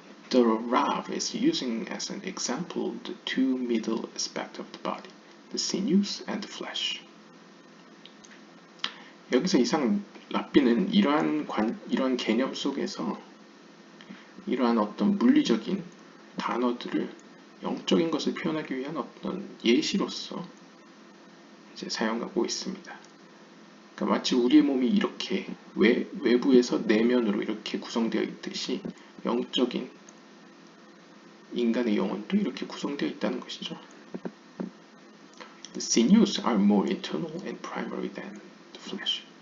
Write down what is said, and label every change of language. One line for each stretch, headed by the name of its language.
English: The Rav is using as an example the two middle aspects of the body, the sinews and the flesh.
Korean: 여기서 이상 랍비는 이러한 개념 속에서 이러한 어떤 물리적인 단어들을 영적인 것을 표현하기 위한 어떤 예시로서 이제 사용하고 있습니다. 그러니까 마치 우리의 몸이 이렇게 외부에서 내면으로 이렇게 구성되어 있듯이 영적인 인간의 영혼도 이렇게 구성되어 있다는 것이죠.
English: The sinews are more internal and primary than the flesh.